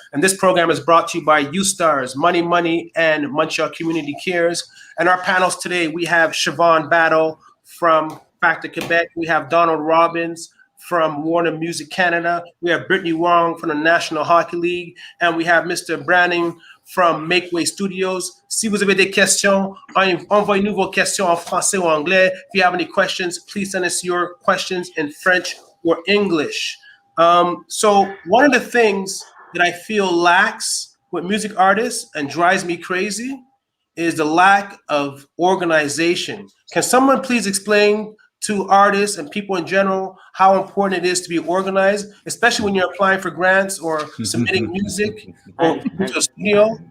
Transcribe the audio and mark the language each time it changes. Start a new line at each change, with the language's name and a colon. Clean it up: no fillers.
English: And this program is brought to you by Youth Stars, Money Money, and Montreal Community Cares. And our panels today, we have Siobhan Battle from Factor Quebec. We have Donald Robbins from Warner Music Canada. We have Brittany Wong from the National Hockey League. And we have Mr. Branning from Makeway Studios.
French: Si vous avez des questions, envoyez-nous vos questions en français ou anglais.
English: If you have any questions, please send us your questions in French or English. So one of the things that I feel lacks with music artists and drives me crazy is the lack of organization. Can someone please explain to artists and people in general how important it is to be organized, especially when you're applying for grants or submitting music or to a studio?